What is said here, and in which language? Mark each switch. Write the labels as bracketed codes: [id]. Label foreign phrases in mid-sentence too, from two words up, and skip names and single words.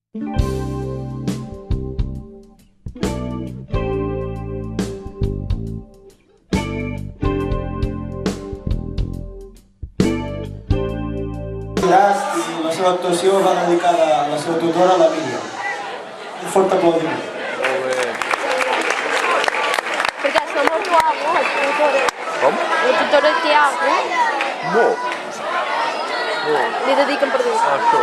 [ca] I la seva actuació va dedicada a la seva tutora, la Míriam. Un fort aplaudiment. [it] Perché sono molto amo il tutore. [ca] Com? [it] Il tutore che amo. [ca] No. Li dediquen per dir. Això.